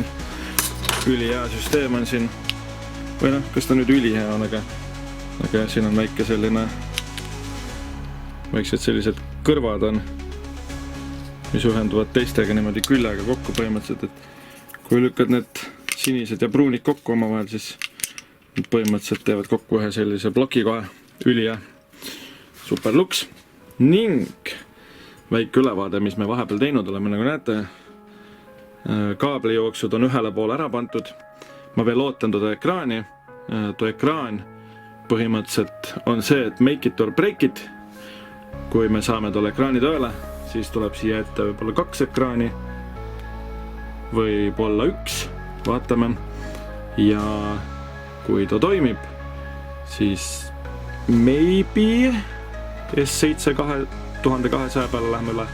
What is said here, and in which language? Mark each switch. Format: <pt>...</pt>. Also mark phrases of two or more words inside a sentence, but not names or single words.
<et>Ülihea süsteem on siin, või noh, kas ta nüüd ülihea on, aga siin on väike selline, väiksed sellised kõrvad on, mis ühenduvad teistega niimoodi küllega kokku põhimõtteliselt, et kui lükkad need sinised ja pruunid kokku omavahel, siis need põhimõtteliselt teevad kokku ühe sellise ploki kohe, ülihea, super luks. Ning väike ülevaade, mis me vahepeal teinud oleme, nagu näete, kaablijooksud on ühele poole ära pantud. Ma veel ootan toda ekraani. Too ekraan põhimõtteliselt on see, et</et> <en>make it or break it.</en> <et>Kui me saame tolle ekraani tööle, siis tuleb siia ette võib-olla 2 ekraani, võib-olla 1, vaatame. Ja kui ta toimib, siis maybe S7 2200 peale läheme üle.</et>